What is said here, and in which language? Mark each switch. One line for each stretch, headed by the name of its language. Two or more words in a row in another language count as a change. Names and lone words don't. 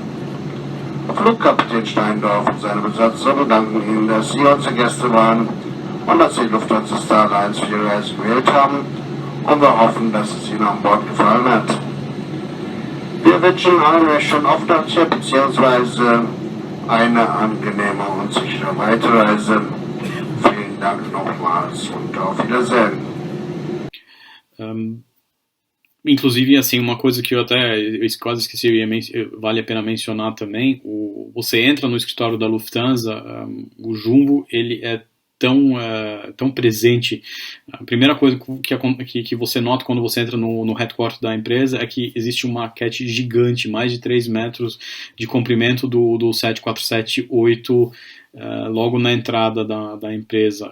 German: Flugkapitän Steindorf und seine Besatzung danken Ihnen, dass Sie unsere Gäste waren und dass Sie Lufthansa Star Alliance für Ihre Reise gewählt haben, und wir hoffen, dass es Ihnen an Bord gefallen hat. Wir wünschen allen eine schöne Aufnahme bzw. eine angenehme und sichere Weiterreise. Vielen Dank nochmals und auf Wiedersehen.
Portuguese: Inclusive, assim, uma coisa que eu quase esqueci, vale a pena mencionar também, você entra no escritório da Lufthansa, o Jumbo, ele é tão presente. A primeira coisa que você nota quando você entra no headquarter da empresa é que existe uma maquete gigante, mais de 3 metros de comprimento do 747-8, logo na entrada da empresa.